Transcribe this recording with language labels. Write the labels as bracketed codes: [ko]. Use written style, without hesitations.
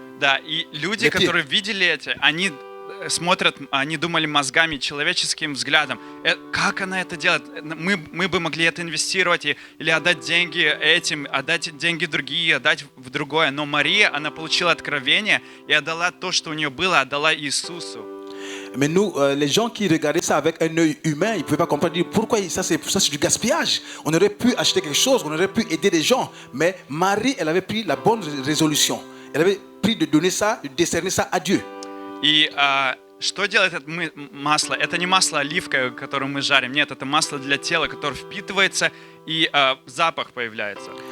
[ru] Да, и люди, которые видели это, они смотрят, они думали мозгами, человеческим взглядом, как она это делает? Мы бы могли это инвестировать или отдать деньги этим, отдать деньги другие, отдать в другое. Но Мария, она получила откровение и отдала то, что у нее было, отдала Иисусу. [fr] Mais nous, les gens qui regardaient ça avec un œil humain, ils ne pouvaient pas comprendre pourquoi ça c'est du gaspillage. On aurait pu acheter quelque chose, on aurait pu aider des gens. Mais Marie, elle avait pris la bonne résolution. Elle avait pris de donner ça, de décerner ça à Dieu. [ru] И что делает это масло? Это не масло оливковое, которое мы жарим. Нет, это масло для тела, которое впитывается и запах появляется.